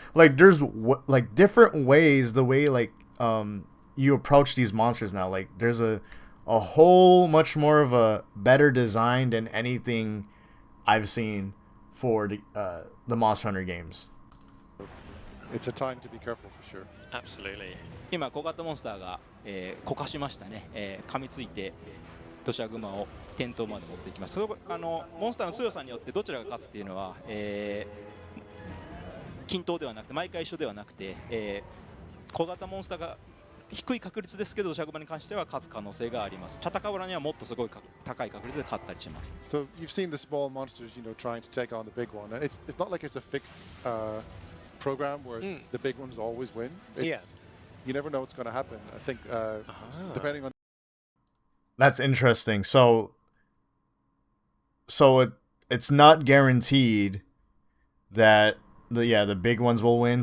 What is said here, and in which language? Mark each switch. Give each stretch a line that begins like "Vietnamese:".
English: Like there's like different ways the way like you approach these monsters now. Like there's a whole much more of a better design than anything I've seen for the Monster Hunter games. It's a time to be careful for sure. Absolutely.
Japanese: 今小型モンスターが、こかしましたね、噛みついて土砂熊を点灯まで持っていきます。それモンスターの強さによってどちらが勝つっていうのは、均等ではなくて毎回一緒ではなくて、小型モンスターが低い確率ですけど土砂熊に関しては勝つ可能性があります。チャタカブラにはもっとすごい高い確率で勝ったりします。
English: So you've seen the small monsters, trying to take on the big one. It's not like it's a fixed program where the big ones always win. You never know what's going to happen. I think depending on. That's interesting. So it's not guaranteed that the big ones will win.